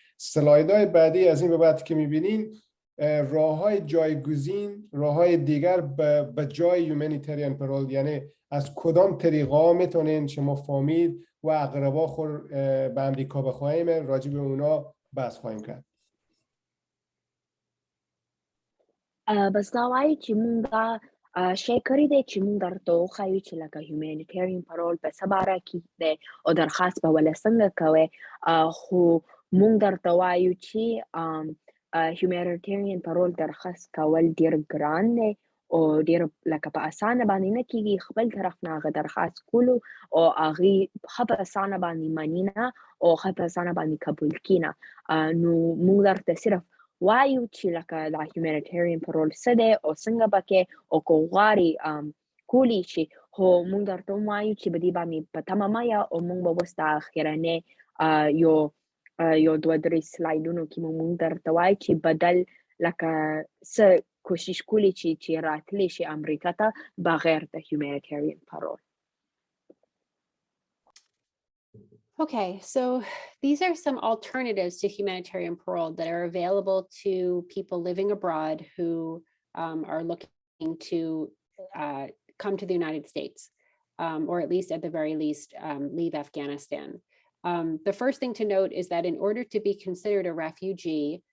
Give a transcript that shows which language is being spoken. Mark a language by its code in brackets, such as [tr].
[fa] سلایدهای بعدی از این به بعد که میبینین راههای جایگزین راههای دیگر به جای یومانیتریان پرول یعنی از کدام طریقا میتونین شما فامیل و اقربا خود به امریکا بخواهیم راجع به اونا بحث خواهیم کرد. [ps] بس دا وایي چې مونږ شی کړی دی چې مونږ درته وښایو چې لکه هیومانیټرین پرول په څه باره کې دی او درخواست به ولې څنګه کوئ خو مونږ درته وایو چې هیومانیټرین پرول درخواست کول ډیر ګران دی او ډیر لکه په اسانه باندې نه کیږي خپل طرف نه هغه درخواست کولو او هغې ښه په اسانه باندې مني نه او ښه په اسانه باندې قبول کړي نه نو مونږ درته صرف وایو چې لکه دا هیومانیټرین پرول څه دی او څنګه به کې او که غواړي کولی شي خو مونږ درته وایو چې په دې باندې په تمه مه یه او مونږ به اوس د اخرنۍ یو دوه درې سلایډونو کې مونږ درته وایو چې بدل لکه څه کوشش کولی چې راتلی شي امریکا ته بغیر د هیومانیټرین پرول. [en] Okay, so these are some alternatives to humanitarian parole that are available to people living abroad who are looking to come to the United States, or at least at the very least leave Afghanistan. The first thing to note is that in order to be considered a refugee,